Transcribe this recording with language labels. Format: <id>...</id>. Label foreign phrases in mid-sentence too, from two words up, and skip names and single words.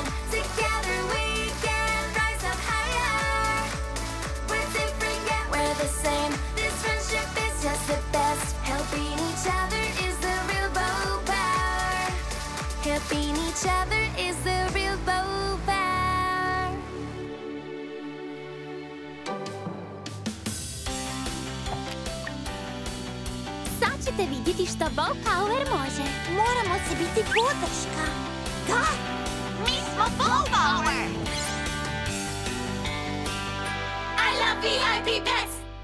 <en>Together we can rise up higher. We're different yet we're the same. This friendship is just the best. Helping each other is the real bow power. Helping each other is the real bow power.</en> <hr>Sad ćete vidjeti što</hr> <en>bow power</en> <hr>može. Moramo se biti podrška. Da, mi smo</hr> <en>bow power. I love VIP pets.</en>